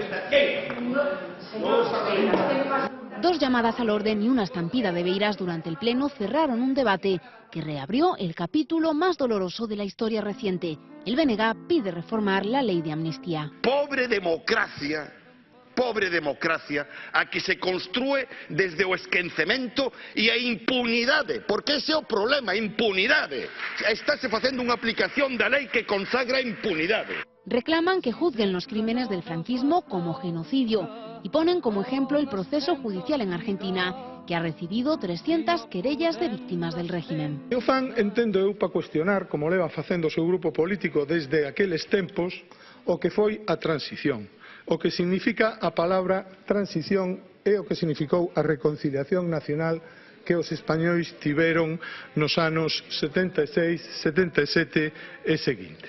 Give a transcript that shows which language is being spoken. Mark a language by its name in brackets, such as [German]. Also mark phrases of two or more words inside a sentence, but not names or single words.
[Spanish] Señor Peiras, tengo más preguntas. Dos llamadas al orden y una estampida de beiras durante el Pleno cerraron un debate que reabrió el capítulo más doloroso de la historia reciente. El BNG pide reformar la ley de amnistía. [Galician] Pobre democracia a que se construe desde o esquecemento e a impunidade, porque ese é o problema, a impunidade. Estáse facendo unha aplicación da lei que consagra a impunidade. [Spanish] Reclaman que juzguen los crímenes del franquismo como genocidio y ponen como ejemplo el proceso judicial en Argentina, que ha recibido 300 querellas de víctimas del régimen. [Galician] O fan entendo eu para cuestionar, como leva facendo o seu grupo político desde aqueles tempos, o que foi a transición. O que significa a palabra transición é o que significou a reconciliación nacional que os españois tiveron nos anos 76, 77 e seguintes.